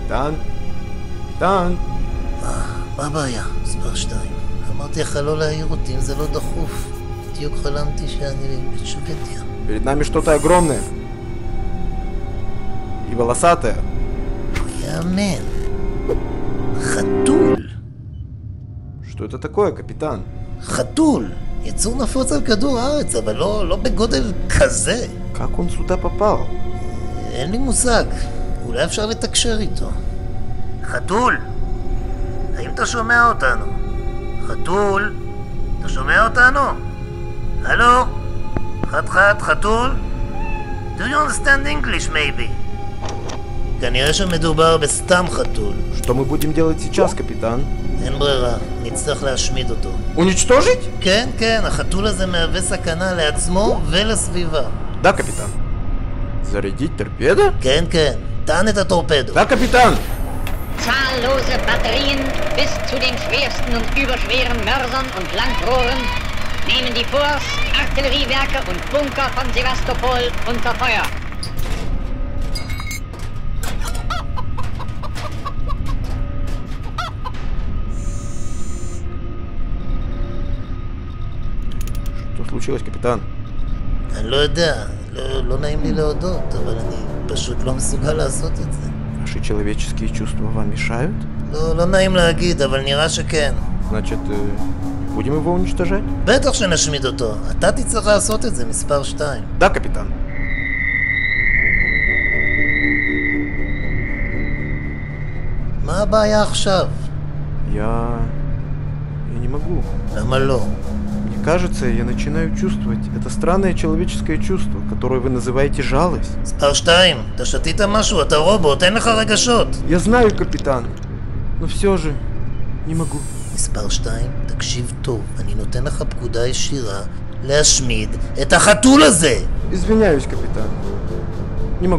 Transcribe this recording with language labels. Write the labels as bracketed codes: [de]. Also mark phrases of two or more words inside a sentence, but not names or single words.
[he] קפיטן? קפיטן? מה הבעיה? מספר 2. אמרתי לך לא להעיר אותי אם זה לא דחוף. בדיוק חלמתי שאני בשוודיה. [ru] Перед нами что-то огромное. И волосатое. [he] יאמן. חתול. [ru] Что это такое, капитан? [he] חתול. יצור נפוץ על כדור הארץ, אבל לא בגודל כזה. [ru] Как он сюда попал? [he] אין לי מושג. אולי אפשר לתקשר איתו. חתול! האם אתה שומע אותנו? חתול? אתה שומע אותנו? הלו? חד, חתול? [en] Do you understand English maybe? [he] כנראה שמדובר בסתם חתול. [ru] Что мы будем делать сейчас, капитан? [he] אין ברירה, נצטרך להשמיד אותו. [ru] Уничтожить? [he] כן, החתול הזה מהווה סכנה לעצמו ולסביבה. [ru] Да, капитан. Зарядить торпеды? [he] כן, טען את הטורפדו. [ru] Да, капитан. [de] Zahllose Batterien bis zu den schwersten und überschweren Mörsern und Landrohren nehmen die Forts, Artilleriewerke und Bunker von Sevastopol unter Feuer. [ru] Что случилось, капитан? [he] אני לא יודע, לא нעים לי להודות, אבל אני פשוט לא מסוגל לעשות את זה. [ru] Ваши человеческие чувства вам мешают? [he] לא נעים להגיד, אבל נראה שכן. [ru] Значит, будем его уничтожать? [he] בטח שנשמיד אותו. אתה תצטרך לעשות את זה, מספר 2. [ru] Да, капитан. [he] מה הבעיה עכשיו? [ru] Я не могу. [he] למה לא? [ru] Мне кажется, я начинаю чувствовать это странное человеческое чувство, которое вы называете жалость. [he] מספר 2, אתה שתית משהו, אתה רובוט, אין לך רגשות. [ru] Я знаю, капитан, но все же не могу. [he] מספר 2, תקשיב טוב, אני נותן לך פקודה ישירה להשמיד את החתול הזה. [ru] Извиняюсь, капитан. Не могу.